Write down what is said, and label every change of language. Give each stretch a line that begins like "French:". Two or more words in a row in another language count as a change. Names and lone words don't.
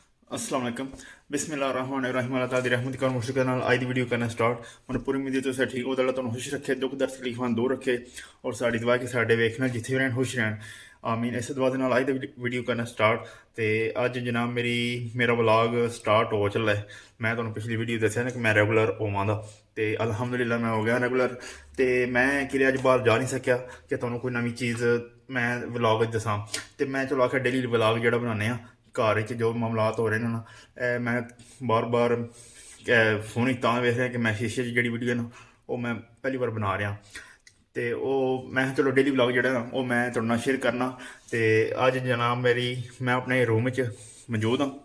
Arabic: السلام علیکم بسم الله الرحمن الرحیم
Punjabi: ਅੱਲਾਹ ਤਾਲਾ ਦੀ ਰਹਿਮਤ ਕਰ ਮੁਸ਼ਕਿਲ ਨਾਲ ਆਜ ਦੀ ਵੀਡੀਓ ਕਰਨਾ ਸਟਾਰਟ ਮਨ ਪੂਰੀ ਉਮੀਦ ਹੈ ਤੁਸੇਂ ਠੀਕ ਹੋ ਅੱਲਾਹ ਤੁਹਾਨੂੰ ਖੁਸ਼ ਰੱਖੇ ਦੁੱਖ ਦਰਦ ਤਕਲੀਫਾਂ ਦੂਰ ਰੱਖੇ ਔਰ ਸਾੜੀ ਦੁਆ ਕਿ ਸਾਡੇ ਵੇਖਣਾ ਜਿੱਥੇ ਭੀ ਰਹਿਣ ਖੁਸ਼ ਰਹਿਣ ਆਮੀਨ। ਇਸ ਦੁਆ ਦੇ ਨਾਲ ਆਜ ਦੀ ਵੀਡੀਓ ਕਰਨਾ ਸਟਾਰਟ ਤੇ ਅੱਜ ਜਨਾਬ ਮੇਰਾ ਵਲੌਗ ਸਟਾਰਟ ਹੋ ਚਲਾ ਹੈ। ਮੈਂ ਤੁਹਾਨੂੰ ਪਿਛਲੀ ਵੀਡੀਓ ਦੱਸਿਆ ਨਾ ਕਿ ਮੈਂ ਰੈਗੂਲਰ ਹੋਵਾਂ ਦਾ ਤੇ ਅਲਹਮਦੁਲਿੱਲਾਹ ਮੈਂ ਹੋ ਗਿਆ ਰੈਗੂਲਰ। ਤੇ ਮੈਂ ਕਿ ਅੱਜ ਬਾਹਰ ਜਾ ਨਹੀਂ ਸਕਿਆ ਕਿ ਤੁਹਾਨੂੰ ਕੋਈ ਨਵੀਂ ਚੀਜ਼ ਮੈਂ ਵਲੌਗ ਦੱਸਾਂ ਤੇ ਮੈਂ ਚਲੋ ਆਖ਼ਿਰ
English: daily vlog
Punjabi: ਜੋ ਬਣਾਨੇ ਘਰ ਜੋ ਮਾਮਲਾਤ ਹੋ ਰਹੇ ਹੈਂ ਨਾ ਮੈਂ ਬਾਰ ਬਾਰ ਫ਼ੋਨ ਤਾਂ ਵੇਖ ਰਿਹਾ ਕਿ ਮੈਂ ਸ਼ੀਸ਼ੇ ਜੀ ਵੀਡੀਓ ਨਾ ਵੋ ਮੈਂ ਪਹਿਲੀ ਬਾਰ ਬਣਾ ਰਿਹਾ ਤੋ ਮੈਂ ਚਲੋ
English: daily vlog
Punjabi: ਜੋ ਨਾ ਵੋ ਮੈਂ ਥੋੜੇ ਸ਼ੇਅਰ ਕਰਨਾ। ਤੋ ਅੱਜ ਜਨਾਬ ਮੈਂ ਅਪਣੇ ਰੂਮ ਚ ਮੌਜੂਦ ਹਾਂ।